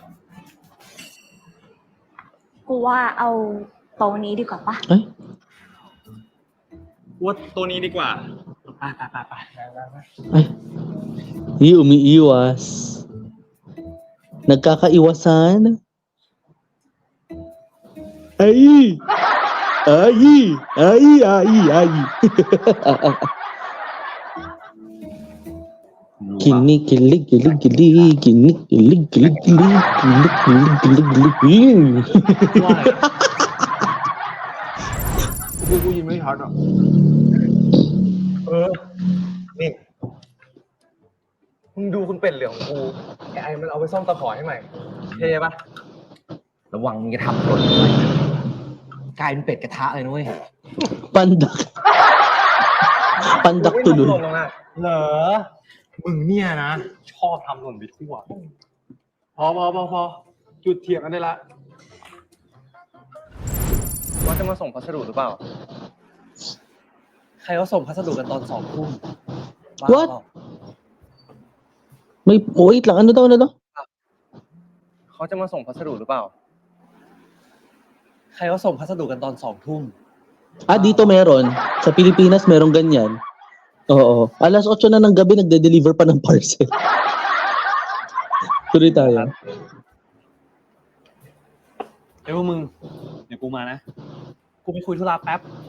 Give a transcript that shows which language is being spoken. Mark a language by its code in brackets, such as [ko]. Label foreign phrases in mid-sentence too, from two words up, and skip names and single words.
[th] กูว่าเอาโต๊ะนี้ดีกว่าปะ [tl] Ay. [th] ว่าตัวนี้ดีกว่า [tl] Ay, umiiwas. Nagkakaiwasan. Ay! Ay! Ay! Ay! Ay! Kilig, kilig, kilig, kilig, kilig, kilig, kilig, kilig, kilig, kilig, kilig, kilig. [th] กูยินไม่ชัดอ่ะนี่มึงดูคุณเป็ดเหลืองของกูไอ้มันเอาไปซ่อมตะขอให้ใหม่เท่ปะ ระวังมึงจะทำหล่นไปกลายเป็นเป็ดกระทะเลยนะเว้ย [tl] Pandak. Pandak [th] ไม่ทำหล่น [tl] tuloy. [th] หรอกนะเหรอมึงเนี่ยนะ ชอบทำหล่นไปทั่วพอจุดเถียงกันได้ละว่าจะมาส่งพัสดุหรือเปล่า ใครเขาส่งพัสดุกันตอน2 ทุ่มบ้า [en] What? [th] เปล่า [tl] Wait lang, ano daw? เขาจะมาส่งพัสดุหรือเปล่า ใครเขาส่งพัสดุกันตอน2 ทุ่ม Ah, dito meron. Sa Pilipinas meron ganyan. Oo. Alas 8 na ng gabi nagde-deliver pa ng parcel. Tuloy tayo. [th] เอ้ยพวกมึง เดี๋ยวกูมานะ กูไปคุยธุระแป๊บ